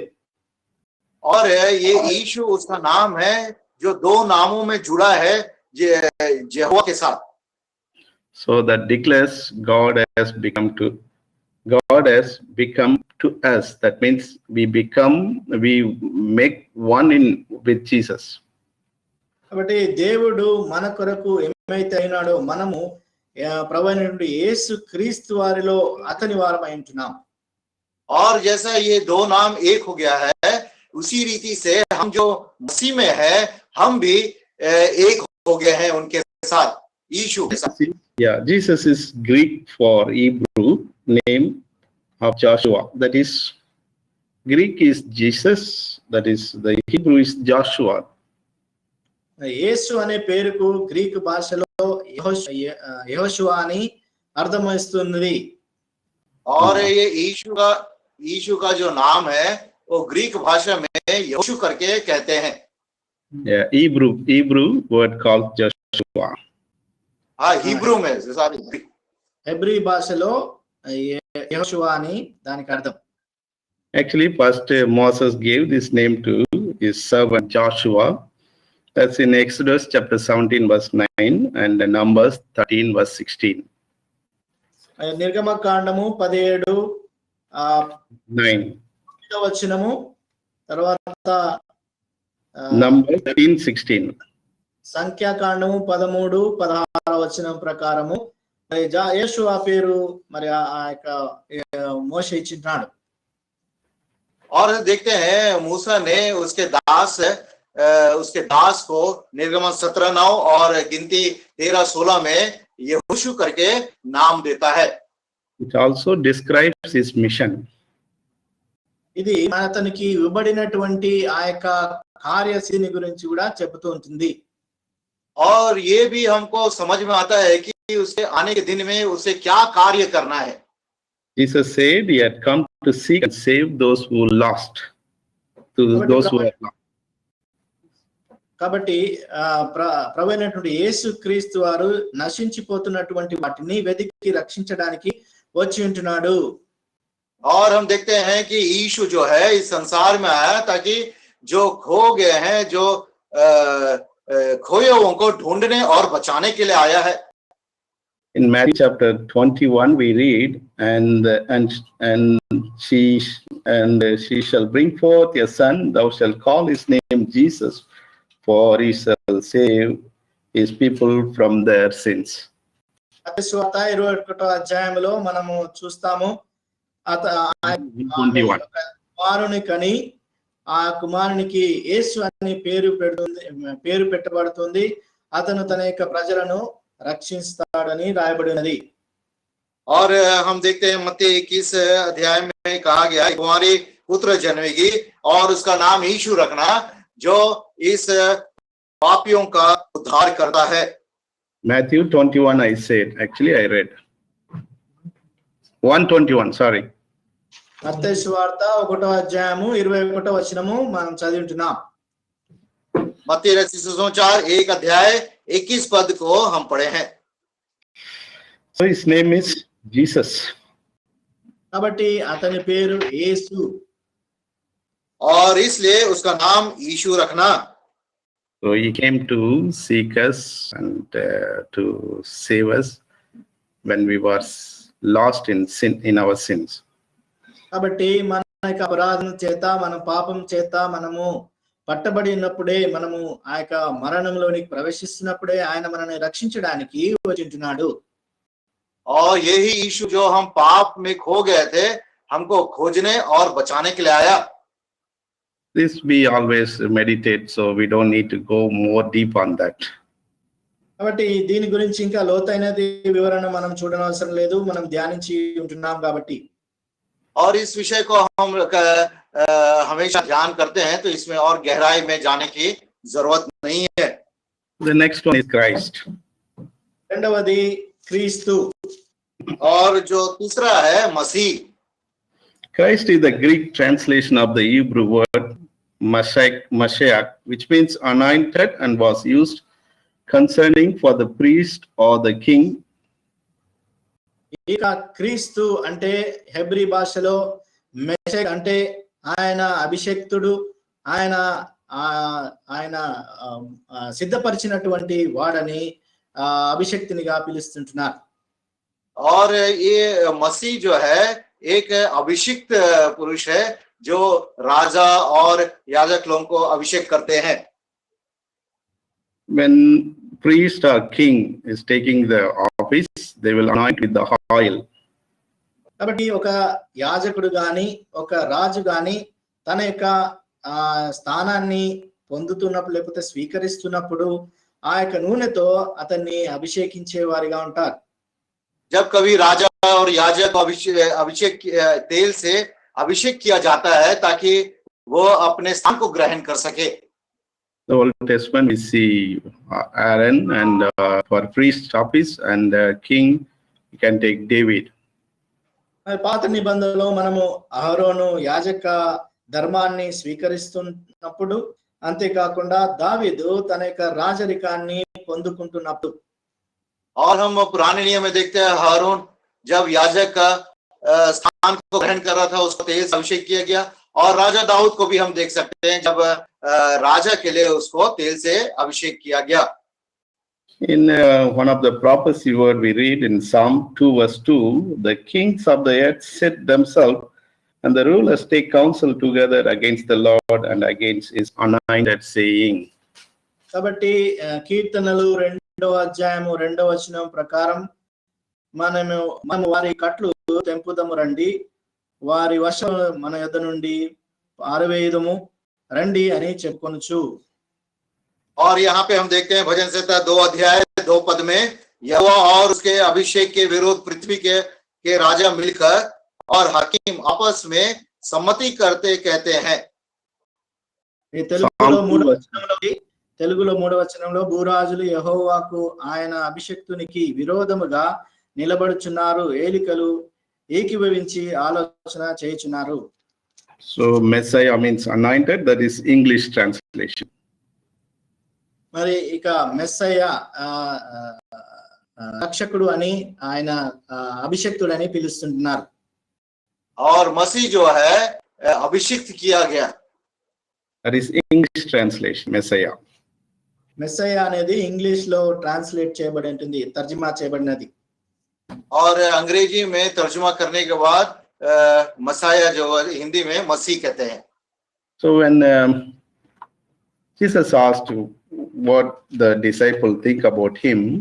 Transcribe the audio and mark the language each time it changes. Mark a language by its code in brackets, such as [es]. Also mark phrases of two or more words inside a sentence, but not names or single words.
[hi] और ये यीशु उसका नाम है जो दो नामों में जुड़ा है यहोवा के साथ. [en] So that declares God has become to us. That means we make one in with Jesus. [te] కాబట్టి దేవుడు మన కొరకు ఏమైతే అయినాడో మనము ప్రభువైనటువంటి యేసు క్రీస్తు వారిలో అతని వారమై ఉంటున్నాం. [hi] और जैसा ये दो नाम एक हो गया है, उसी रीति से हम जो मसीह में है हम भी एक हो गए हैं उनके साथ, यीशु के साथ. [en] Yeah, Jesus is Greek for Hebrew name of Joshua. That is, Greek is Jesus. That is, the Hebrew is Joshua. [te] యేసు అనే పేరుకు గ్రీకు భాషలో యెహోషువ అని అర్థం వస్తుంది. [hi] और ये यीशु का जो नाम है वो ग्रीक भाषा में यहोशू करके कहते हैं. [en] Yeah, Hebrew word called Joshua. [hi] हाँ, हिब्रू में [te] హెబ్రీ భాషలో యెహోషువ అని దానికి అర్థం. [en] Actually, first Moses gave this name to his servant Joshua. That's in Exodus chapter 17 verse 9 and Numbers 13 verse 16. [te] నిర్గమకాండము 17:9 వచనము, తర్వాత Numbers 13:16. సంఖ్యాకాండము 13:16 వచనం ప్రకారము యేషువ పేరు మరి ఆ యొక్క మోషే ఇచ్చినాడు. [hi] और देखते हैं मूसा ने उसके दास को निर्गमन 17:9 और गिनती 13:16 में यहोशू करके नाम देता है. [en] It also describes his mission. [te] ఇది అతనికి ఇవ్వబడినటువంటి ఆ యొక్క కార్యసిని గురించి కూడా చెబుతూ ఉంటుంది. [hi] और ये भी हमको समझ में आता है कि उसके आने के दिन में उसे क्या कार्य करना है. [en] Jesus said he had come to seek and save those who lost. Those who are lost. [te] కాబట్టి ప్రభువైనటువంటి యేసు క్రీస్తు వారు నశించిపోతున్నటువంటి వాటిని వెతికి రక్షించడానికి వచ్చి ఉంటున్నాడు. [hi] और हम देखते हैं कि यीशु जो है इस संसार में आया ताकि जो खो गए हैं, जो खोए हुओं को ढूंढने और बचाने के लिए आया है. [en] In Matthew chapter 21 we read and she shall bring forth a son, thou shalt call his name Jesus, for he shall save his people from their sins. [te] మత్తయి సువార్త 21వ అధ్యాయంలో మనము చూస్తాము కుమారుని కని ఆ కుమారునికి యేసు అని పేరు పెట్టబడుతుంది, అతను తన యొక్క ప్రజలను రక్షిస్తాడని రాయబడినది. [hi] और हम देखते हैं मत्ती 21 अध्याय में कहा गया है तुम्हारी पुत्र जन्मेगी और उसका नाम यीशु रखना जो इस पापियों का उद्धार करता है. [en] Matthew 21 I said, actually I read 121, sorry. [te] మత్తయి సువార్త 1వ అధ్యాయము 21వ వచనము మనం చదువుతున్నాం. [hi] मत्ती रचित सुसमाचार 1 अध्याय 21 पद को हम पढ़े हैं. [en] So his name is Jesus. [te] కాబట్టి అతని పేరు యేసు. [hi] और इसलिए उसका नाम यीशु रखना. [en] So he came to seek us and to save us when we were lost in sin, in our sins. [te] కాబట్టి మన యొక్క అపరాధం చేత మన పాపం చేత మనము పట్టబడినప్పుడే, మనము ఆ యొక్క మరణంలోనికి ప్రవేశిస్తున్నప్పుడే ఆయన మనల్ని రక్షించడానికి వచ్చింటున్నాడు. [hi] और यही यीशु जो हम पाप में खो गए थे हमको खोजने और बचाने के लिए आया. [en] This we always meditate, so we don't need to go more deep on that. [te] కాబట్టి దీని గురించి ఇంకా లోతైనది వివరణ మనం చూడనవసరం లేదు, మనం ధ్యానించి ఉంటున్నాం కాబట్టి. [hi] और इस विषय को हम हमेशा ध्यान करते हैं तो इसमें और गहराई में जाने की जरूरत नहीं है. [en] The next one is Christ. [te] రెండవది క్రీస్తు. [hi] और जो तीसरा है मसीह. [en] Christ is the Greek translation of the Hebrew word Mashiach, which means anointed, and was used concerning for the priest or the king [te] ఇక క్రీస్తు అంటే హెబ్రీ భాషలో మెషక్ అంటే ఆయన అభిషక్తుడు, ఆయన ఆయన సిద్ధపరిచినటువంటి వాడని అభిషక్తునిగా పిలుస్తుంటున్నారు. [hi] और ये मसीह जो है एक अभिषिक्त पुरुष है जो राजा और याजक लोगों को अभिषेक करते हैं. [en] When priest or king is taking the office, they will anoint with the oil. [te] కాబట్టి ఒక యాజకుడు గాని ఒక రాజు గాని తన యొక్క స్థానాన్ని పొందుతున్నప్పుడు లేకపోతే స్వీకరిస్తున్నప్పుడు ఆ యొక్క నూనెతో అతన్ని అభిషేకించే వారిగా ఉంటారు. [hi] जब कभी राजा और याजक अभिषेक तेल से अभिषेक किया जाता है ताकि वो अपने स्थान को ग्रहण कर सके. [en] The Old Testament we see Aaron and for priest office and king you can take David. [te] పాత నిబంధనలో మనము అహరోను యాజక ధర్మాన్ని స్వీకరిస్తున్నప్పుడు అంతేకాకుండా దావీదు తన యొక్క రాజరికాన్ని పొందుకుంటున్నప్పుడు. [hi] और हम पुराने नियम में देखते हैं हारून जब याजक का स्थान को ग्रहण कर रहा था उसको तेल से अभिषेक किया गया. और राजा दाऊद को भी हम देख सकते हैं जब राजा के लिए उसको तेल से अभिषेक किया गया. [en] In one of the prophecy word we read in Psalm 2 verse 2, the kings of the earth set themselves and the rulers take counsel together against the Lord and against his anointed, saying. [te] కాబట్టి కీర్తనలు 2వ అధ్యాయము 2వ వచనం ప్రకారం మనము వారి కట్లు తెంపుదము రండి, వారి వశం మన యొద్ద నుండి పారవేయుదము రండి అని చెప్పుకొనుచు. [hi] और यहाँ पे हम देखते हैं भजन संहिता 2 अध्याय 2 पद में यहोवा और उसके अभिषेक के विरोध पृथ्वी के राजा मिलकर और हकीम आपस में सम्मति करते कहते हैं. [te] తెలుగులో 3వ వచనంలో భూరాజులు యెహోవాకు ఆయన అభిషక్తునికి విరోధముగా నిలబడుచున్నారు, ఏలికలు ఏకీభవించి ఆలోచన చేయుచున్నారు. [en] So Messiah means anointed, that is English translation. [te] మరి ఇక మెస్సయ్య రక్షకుడు అని ఆయన అభిషక్తుడు అని పిలుస్తుంటున్నారు. [hi] और मसीह जो है अभिषिक्त किया गया. [en] That is English translation, Messiah. [te] మెస్సయ్య అనేది ఇంగ్లీష్ లో ట్రాన్స్లేట్ చేయబడి ఉంటుంది, తర్జుమా చేయబడినది. [hi] और अंग्रेजी में तर्जुमा करने के बाद मसाया जो हिंदी में मसीह कहते हैं. [en] So when Jesus asked what the disciple think about him,